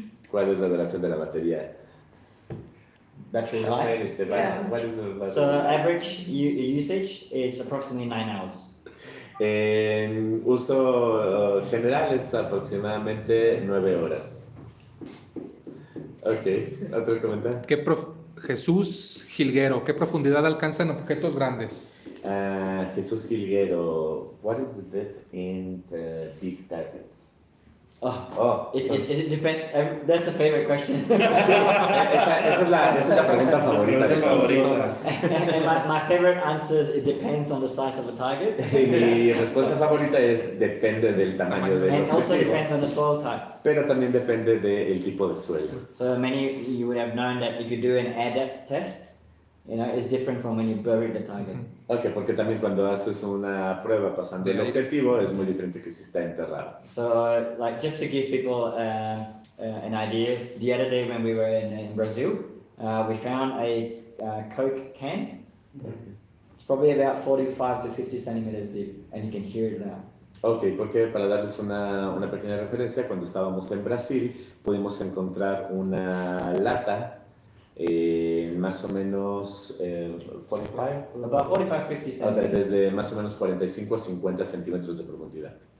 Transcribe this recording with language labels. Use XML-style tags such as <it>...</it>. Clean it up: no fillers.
<es>¿Cuál es la duración de la batería?</es> <en>Battery life. What is the battery So life? average usage is approximately 9 hours.</en> <es>En uso general es aproximadamente 9 horas. Ok, otro comentario. Jesús Gilguero, ¿qué profundidad alcanzan objetos grandes?</es> <en>Jesús Gilguero, what is the depth in the big targets? Oh, It depends. That's a favorite question.</en> <es>esa es la pregunta favorita de todos.</es> <en>And my favorite answer is it depends on the size of the target.</en> <es>Mi respuesta favorita es depende del tamaño del</es> <en>And also</en> <es>objetivo,</es> <en>depends on the soil type.</en> <es>pero también depende del tipo de suelo.</es> <en>So many you would have known that if you do an air depth test, it's different from when you bury the target.</en> <es>Ok, porque también cuando haces una prueba pasando el objetivo es muy diferente que si está enterrado.</es> <en>So like just to give people an idea, the other day when we were in Brazil, we found a Coke can. It's probably about 45 to 50 centimeters deep, and you can hear it now.</en> <es>Ok, porque para darles una pequeña referencia, cuando estábamos en Brasil pudimos encontrar una lata más o menos 45,</es> <en>About 45, 50 centimeters.</en> <es>desde más o menos 45 a 50 centímetros de profundidad.</es>